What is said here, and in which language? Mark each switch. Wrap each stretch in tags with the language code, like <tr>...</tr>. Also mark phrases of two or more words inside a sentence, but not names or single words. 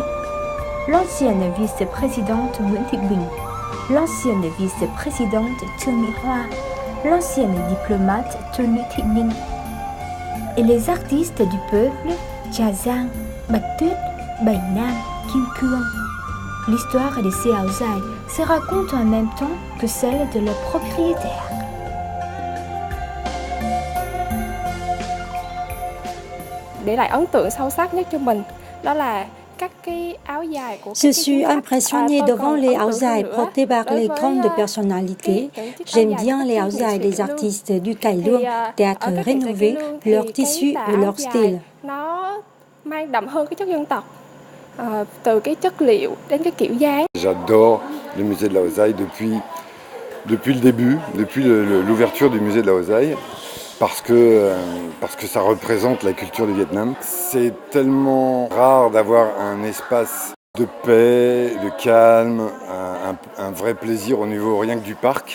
<fr>L'ancienne vice-présidente Nguyễn Thị Bình, l'ancienne vice-présidente Trương Mỹ Hoa, l'ancienne diplomate Tôn Thị Ninh et les artistes du peuple Cha Giang, Bạch Tuyết, Bảy Nam, Kim Cương. L'histoire de ces Laosaï se raconte en même temps que celle de leurs propriétaires.</fr> <vi>Để lại ấn tượng sâu sắc nhất cho mình đó là</vi> <fr>Je suis impressionnée devant les Laosaï portés par les grandes personnalités. J'aime bien les Laosaï des artistes du Cải Lương, théâtre rénové, leur tissu et leur style.</fr> <vi>Nó mang đậm hơn cái chất dân tộc, từ cái chất liệu đến cái kiểu dáng.</vi> <fr>J'adore le musée de Laosaï depuis le début, depuis l'ouverture du musée de Laosaï. Parce que ça représente la culture du Vietnam. C'est tellement rare d'avoir un espace de paix, de calme, un vrai plaisir au niveau rien que du parc.</fr>